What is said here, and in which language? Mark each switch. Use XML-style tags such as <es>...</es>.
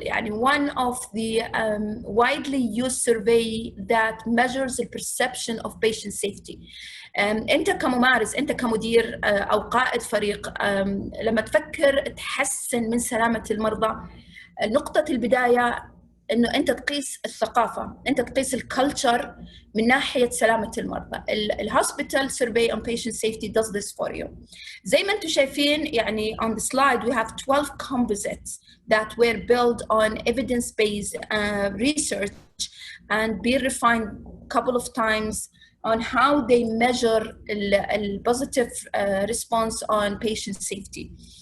<en>يعني one of the widely used survey that measures the perception of patient safety.</en> <ar>أنت كممارس، أنت كمدير أو قائد فريق، لما تفكر تحسن من سلامة المرضى، نقطة البداية إنه أنت تقيس الثقافة، أنت تقيس الكالتشر من ناحية سلامة المرضى.</ar> <en>الهوسبيتال survey on patient safety does this for you.</en> <ar>زي ما أنتم شايفين يعني</ar> <en>on the slide we have 12 composites that were built on evidence-based research and be refined a couple of times on how they measure the positive response on patient safety.</en>